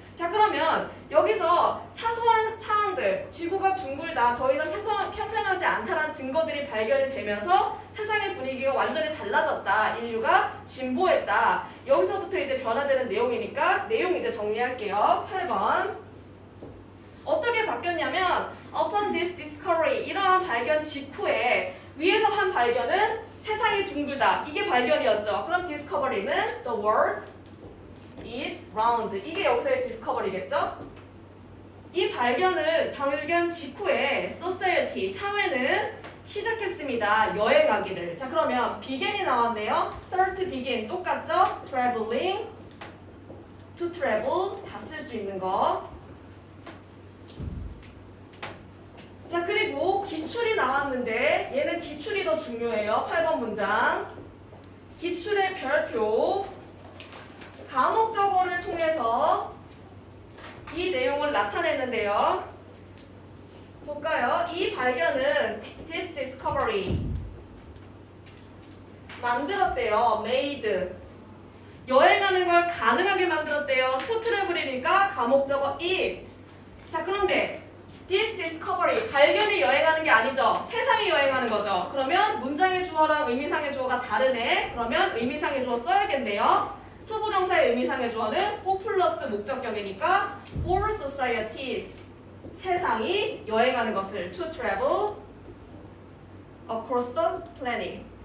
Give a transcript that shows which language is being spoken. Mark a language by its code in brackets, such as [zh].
[ko] 자 그러면 여기서 사소한 사항들, 지구가 둥글다, 더 이상 평평하지 않다라는 증거들이 발견이 되면서 세상의 분위기가 완전히 달라졌다, 인류가 진보했다. 여기서부터 이제 변화되는 내용이니까 내용 이제 정리할게요. 8번 어떻게 바뀌었냐면 [en] upon this discovery [ko] 이러한 발견 직후에 위에서 한 발견은 세상이 둥글다 이게 발견이었죠. 그럼 discovery는 [en] the world is round [ko] 이게 여기서의 discovery겠죠. 이 발견 직후에 society 사회는 시작했습니다. 여행하기를. 자 그러면 begin이 나왔네요. start, begin 똑같죠. [en] traveling, to travel [ko] 다 쓸 수 있는 거. 자 그리고 기출이 나왔는데 얘는 기출이 더 중요해요. 8번 문장 기출의 별표 가목적어를 통해서 이 내용을 나타냈는데요. 볼까요? 이 발견은 [en] this discovery [ko] 만들었대요. made 여행하는 걸 가능하게 만들었대요. to travel이니까 가목적어 it. 자 그런데 [en] this discovery [ko] 발견이 여행하는 게 아니죠. 세상이 여행하는 거죠. 그러면 문장의 주어랑 의미상의 주어가 다르네. 그러면 의미상의 주어 써야겠네요. 투부정사의 의미상의 주어는 for 플러스 목적격이니까 [en] for societies [ko] 세상이 여행하는 것을 [en] to travel across the planet.